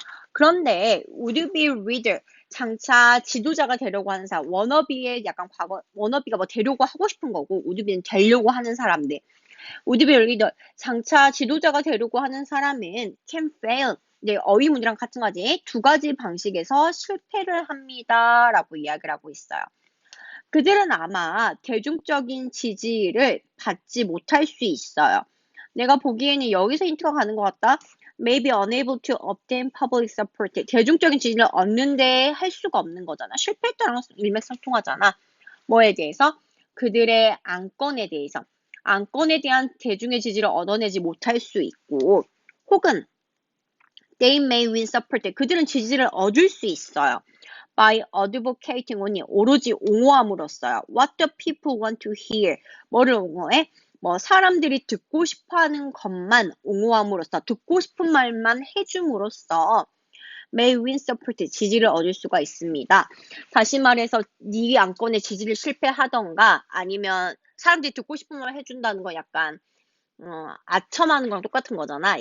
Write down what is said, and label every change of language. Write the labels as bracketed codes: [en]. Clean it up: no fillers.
[ko] 그런데 [en] would be leader, [ko] 장차 지도자가 되려고 하는 사람, 워너비의 약간 과거, 워너비가 뭐 되려고 하고 싶은 거고, would be는 되려고 하는 사람들, would be leader, 장차 지도자가 되려고 하는 사람은 [en] can fail, [ko] 네, 어휘문이랑 같은 거지. 두 가지 방식에서 실패를 합니다라고 이야기를 하고 있어요. 그들은 아마 대중적인 지지를 받지 못할 수 있어요. 내가 보기에는 여기서 힌트가 가는 것 같다. [en] May be unable to obtain public support. [ko] 대중적인 지지를 얻는데 할 수가 없는 거잖아. 실패했다는 일맥상통하잖아. 뭐에 대해서? 그들의 안건에 대해서. 안건에 대한 대중의 지지를 얻어내지 못할 수 있고, 혹은 [en] they may win support. [ko] 그들은 지지를 얻을 수 있어요. [en] by advocating only, [ko] 오로지 옹호함으로써요. [en] What the people want to hear. [ko] 뭐를 옹호해? 뭐 사람들이 듣고 싶어하는 것만 옹호함으로써, 듣고 싶은 말만 해줌으로써 [en] may win support, [ko] 지지를 얻을 수가 있습니다. 다시 말해서 네 안건에 지지를 실패하던가 아니면 사람들이 듣고 싶은 말 해준다는 거 약간 아첨하는 거랑 똑같은 거잖아.